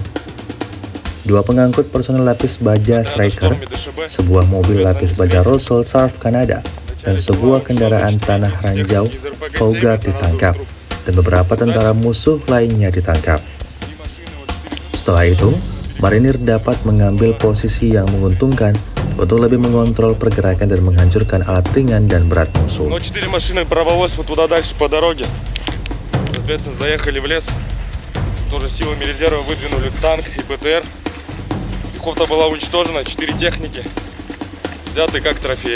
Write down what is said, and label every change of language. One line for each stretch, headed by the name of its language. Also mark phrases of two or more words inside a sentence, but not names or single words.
Indonesian: Dua pengangkut personel lapis baja Striker, sebuah mobil lapis baja Russell Surf Kanada, dan sebuah kendaraan tanah ranjau Pogard ditangkap, dan beberapa tentara musuh lainnya ditangkap. Setelah itu, marinir dapat mengambil posisi yang menguntungkan untuk lebih mengontrol pergerakan dan menghancurkan alat ringan dan berat musuh.
Russian: 4 машины паровоз вот туда дальше по дороге. Соответственно, заехали в лес. Тоже силами резерва выдвинули танк и БТР. Пехота была уничтожена, 4 техники взяты как трофеи.